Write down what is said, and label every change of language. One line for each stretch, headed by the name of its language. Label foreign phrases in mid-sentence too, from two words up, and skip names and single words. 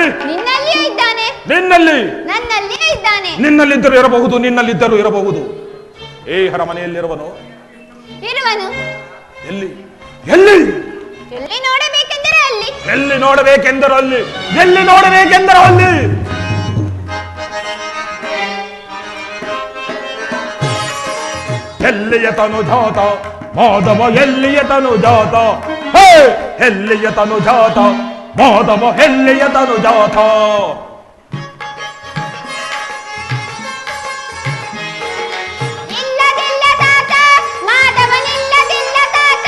Kannada: ನಿನ್ನಲ್ಲಿಯೇ ಇದ್ದಾನೆ. ನಿನ್ನಲ್ಲಿ, ನನ್ನಲ್ಲಿಯೇ ಇದ್ದಾನೆ. ನಿನ್ನಲ್ಲಿದ್ದರೂ ಇರಬಹುದು, ನಿನ್ನಲ್ಲಿದ್ದರೂ ಇರಬಹುದು. ಈ ಅರಮನೆಯಲ್ಲಿರುವನು. ಇರುವನು. ಎಲ್ಲಿ ಎಲ್ಲಿ ಎಲ್ಲಿ ನೋಡಬೇಕೆಂದರೆ ಅಲ್ಲಿ. ಎಲ್ಲಿ ನೋಡಬೇಕೆಂದರೆ ಅಲ್ಲಿ. ಎಲ್ಲಿ ನೋಡಬೇಕೆಂದರೆ ಅಲ್ಲಿ. ಎಲ್ಲಿಯ ತನು ಜಾತ ಮಾಧವ, ಎಲ್ಲಿಯ ತನು ಜಾತ, ಹೇ ಎಲ್ಲಿಯ ತನು ಜಾತ ಮಾಧವ, ಎಲ್ಲಿಯ ತನು ಜಾತ. ಇಲ್ಲದಿಲ್ಲ ತಾತ ಮಾಧವನಿಲ್ಲದಿಲ್ಲ ತಾತ.